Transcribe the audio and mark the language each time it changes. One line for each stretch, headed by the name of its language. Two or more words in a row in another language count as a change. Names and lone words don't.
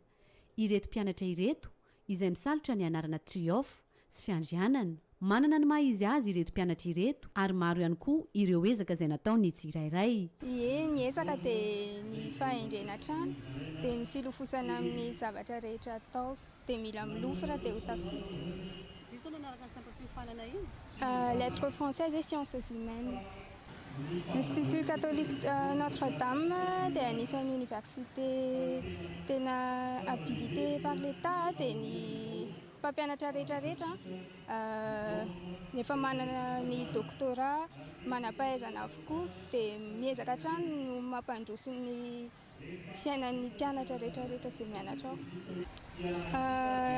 Malagasy: Ireto mpianatra ireto izay misalotra ny anarana triomphe sy fiandrianana. Manana ny maha-izy azy ireto mpianatra ireto ary maro ihany koa ireo ezaka izay nataony tsirairay. Ny ezaka dia ny fahendrena trano dia ny filofosana amin'ny zavatra rehetra atao dia mila milofra dia ho tafita.
French: Lettres françaises et sciences humaines.
Malagasy: Institut Catholique Notre-Dame dia anisan'ny université tena
French: habilité par l'État
Malagasy: dia ny mpampianatra rehetrarehetra nefa manana ny doctorat manam-pahaizana avokoa dia miezaka hatrany no mampandroso ny fiainan'ny mpianatra rehetrarehetra izay mianatra ao.